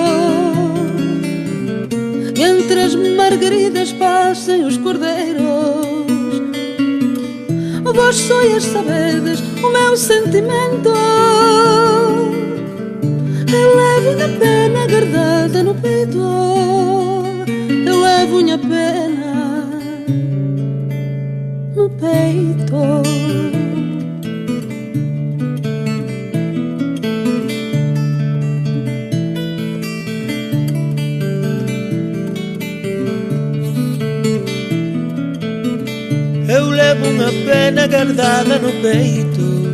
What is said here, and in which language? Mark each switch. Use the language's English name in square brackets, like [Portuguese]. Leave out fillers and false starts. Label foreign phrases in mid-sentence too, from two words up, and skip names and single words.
[Portuguese] Entre as margaridas passem os cordeiros. Vós sois sabedes o meu sentimento. Eu levo-lhe a pena guardada no peito. Eu levo-lhe a pena no peito. [Galician] Eu levo unha pena guardada no peito.